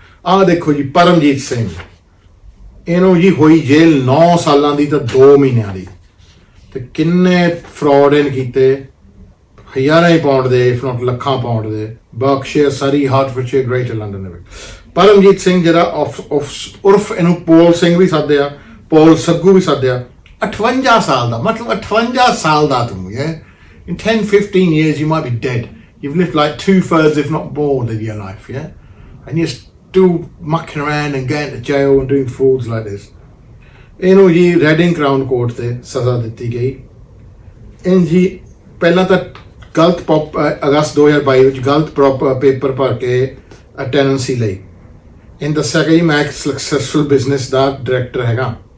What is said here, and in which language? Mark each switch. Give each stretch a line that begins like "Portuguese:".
Punjabi: ਆਹ ਦੇਖੋ ਜੀ ਪਰਮਜੀਤ ਸਿੰਘ, ਇਹਨੂੰ ਜੀ ਹੋਈ ਜੇਲ੍ਹ 9 ਸਾਲਾਂ ਦੀ ਤਾਂ 2 ਮਹੀਨਿਆਂ ਦੀ, ਤੇ ਕਿੰਨੇ ਫਰਾਡ ਇਹਨ ਕੀਤੇ, ਹਜ਼ਾਰਾਂ ਹੀ ਪਾਉਂਡ ਦੇ, ਇਫ ਨੋਟ ਲੱਖਾਂ ਪਾਉਂਡ ਦੇ, ਬਰਕਸ਼ਾਇਰ, ਸਰੀ, ਹਾਰਟਫੋਰਡਸ਼ਾਇਰ, ਗ੍ਰੇਟਰ ਲੰਡਨ ਦੇ ਵਿੱਚ। ਪਰਮਜੀਤ ਸਿੰਘ ਜਿਹੜਾ ਉਰਫ ਇਹਨੂੰ ਪੋਲ ਸਿੰਘ ਵੀ ਸੱਦਿਆ, ਪੋਲ ਸੱਗੂ ਵੀ ਸੱਦਿਆ, 58 ਸਾਲ ਦਾ, ਮਤਲਬ 58 ਸਾਲ ਦਾ ਤੂੰ,
English: in 10-15 years you might be dead. You've lived like 2/3 if not more of your life, and you're still mucking around and going to jail and doing frauds like this.
Punjabi: ਇਹਨੂੰ ਜੀ ਰੈਡਿੰਗ ਕਰਾਊਨ ਕੋਰਟ ਤੇ ਸਜ਼ਾ ਦਿੱਤੀ ਗਈ। ਇਹਨ ਜੀ ਪਹਿਲਾਂ ਤਾਂ ਗਲਤ ਅਗਸਤ 2022 ਵਿੱਚ ਗਲਤ ਪੇਪਰ ਭਰ ਕੇ ਟੈਨੈਂਸੀ ਲਈ। ਇਹਨੇ ਦੱਸਿਆ ਕਿ ਜੀ ਮੈਂ ਇੱਕ ਸਕਸੈਸਫੁਲ ਬਿਜ਼ਨਸ ਦਾ ਡਾਇਰੈਕਟਰ ਹੈਗਾ।